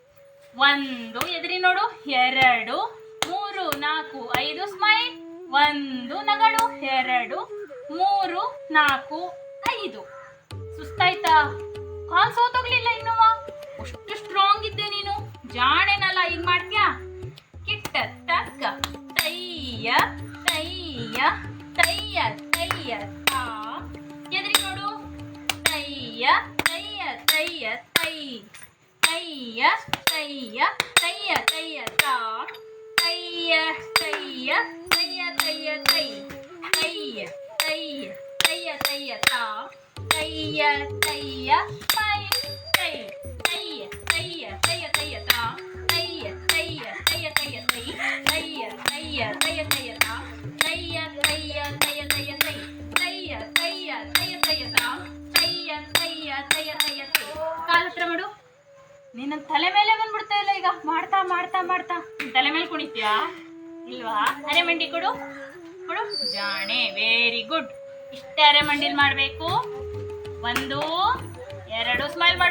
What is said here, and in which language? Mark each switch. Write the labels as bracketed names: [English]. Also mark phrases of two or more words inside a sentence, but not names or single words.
[Kannada] 1 ಎದ್ರಿ ನೋಡು. 2 3 4 5. ಸ್ಮೈಲ್. 1 ನಗಡು. 2 3 4 5. ಸುಸ್ತಾಯ್ತಾ? ಕಾಲ್ ಸೋತೋಗ್ಲಿಲ್ಲ ಇನ್ನುವ? ಅಷ್ಟು ಸ್ಟ್ರಾಂಗ್ ಇದ್ದೆ ನೀನು. ಜಾಣೇನಲ್ಲ. ಈಗ ಮಾಡ್ತೀಯಾ? ಕಿಟ್ಟ ತಕ್ಕ ತಯ್ಯ ತಯ್ಯ ತಯ್ಯ ತಯ್ಯ ತಾ. ಎದ್ರಿ ನೋಡು. ತಯ್ಯ ತಯ್ಯ ತಯ್ಯ ತೈ ತಯ್ಯ ತಯ್ಯ ತಯ್ಯ ತಯ್ಯ ತಾ. ತಯ್ಯ ತಯ್ಯ ತಯ್ಯ ತಯ್ಯ ತೈ ತಯ್ಯ ತಯ್ಯ ತಯ್ಯ ತಯ್ಯ ತಾ. ತಯ್ಯ ತಯ್ಯ ತೈ ತೈ ತಯ್ಯ ತಯ್ಯ ತಯ್ಯ ತಯ್ಯ ತಾ. ತಯ್ಯ ತಯ್ಯ ತಯ್ಯ ತಯ್ಯ ತೈ ತಯ್ಯ ತಯ್ಯ ತಯ್ಯ ತಯ್ಯ ತಾ. ತಯ್ಯ ತಯ್ಯ ತಯ್ಯ ತಯ್ಯ ತೈ ತಯ್ಯ ತಯ್ಯ ತಯ್ಯ ತಯ್ಯ ತಾ. ತಯ್ಯ ತಯ್ಯ ತಯ್ಯ ತಯ್ಯ ತೈ. ಕಾಲ ಹತ್ರ ಮಾಡು. ನಿನ್ನ ತಲೆ ಮೇಲೆ ಬಂದ್ಬಿಡ್ತಾ ಇಲ್ಲ ಈಗ. ಮಾಡ್ತಾ ಮಾಡ್ತಾ ಮಾಡ್ತಾ ತಲೆ ಮೇಲೆ ಕುಣಿತೀಯಾ ಇಲ್ವಾ? ಅರೆ ಮಂಡಿ ಕೊಡು ಕೊಡು. ಜಾಣೆ. [English] very good. [Kannada] ಇಷ್ಟೇ ಅರೆ ಮಂಡಿಲ್ ಮಾಡಬೇಕು. 1 2 ಸ್ಮೈಲ್ ಮಾಡು.